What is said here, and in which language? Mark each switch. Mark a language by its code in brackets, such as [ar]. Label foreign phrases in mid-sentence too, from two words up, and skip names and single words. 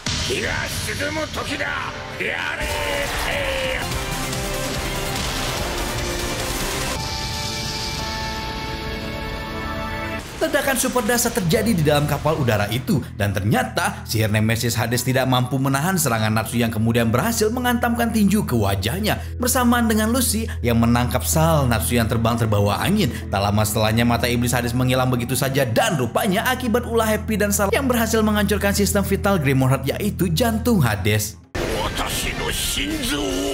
[ja] 日が沈む時だ。やれて。 [id] Ledakan super dahsyat terjadi di dalam kapal udara itu, dan ternyata sihir Nemesis Hades tidak mampu menahan serangan Natsu yang kemudian berhasil menghantamkan tinju ke wajahnya bersamaan dengan Lucy yang menangkap Sal Natsu yang terbang terbawa angin. Tak lama setelahnya mata iblis Hades menghilang begitu saja, dan rupanya akibat ulah Happy dan Sal yang berhasil menghancurkan sistem vital Grimoire Heart, yaitu jantung Hades. [ja] 私の心臓.